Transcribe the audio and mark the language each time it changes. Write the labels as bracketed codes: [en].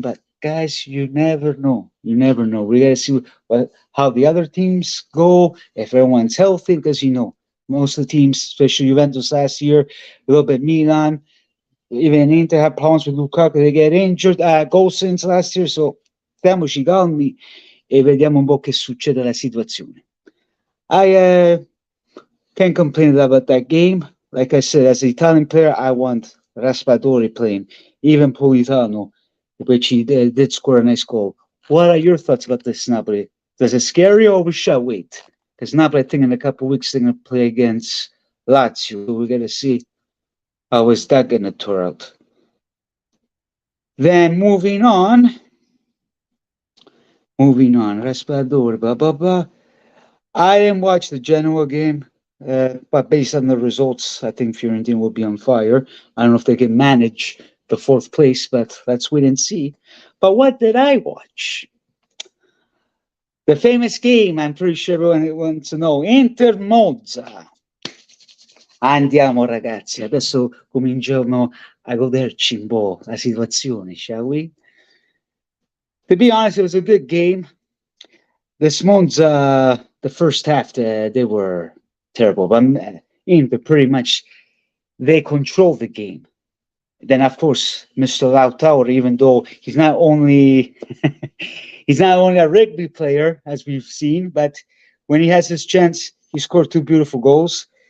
[en] But guys, you never know. You never know. We gotta see how the other teams go if everyone's healthy, because most of the teams, especially Juventus last year, a little bit Milan, even Inter had problems with Lukaku. They get injured. Goal since last year, so [it] stiamoci calmi e vediamo un po' che succede alla situazione. [en] I can't complain about that game. Like I said, as an Italian player, I want Raspadori playing, even Politano, which he did score a nice goal. What are your thoughts about this, Napoli? Does it scare you, or we shall wait? Because Napoli, I think in a couple of weeks, they're going to play against Lazio. So we're going to see how is that going to turn out. Then moving on, Raspadori, blah, blah, blah. I didn't watch the Genoa game, but based on the results, I think Fiorentina will be on fire. I don't know if they can manage the fourth place, but let's wait and see. But what did I watch? The famous game, I'm pretty sure everyone wants to know, Inter Monza. [it] Andiamo ragazzi, adesso cominciamo a goderci un po' la situazione, [en] shall we? To be honest, it was a good game. This Monza, the first half, they were terrible, but Inter pretty much, they controlled the game. Then, of course, Mr. Lautaro, even though he's not only he's not only a rugby player, as we've seen, but when he has his chance, he scored two beautiful goals.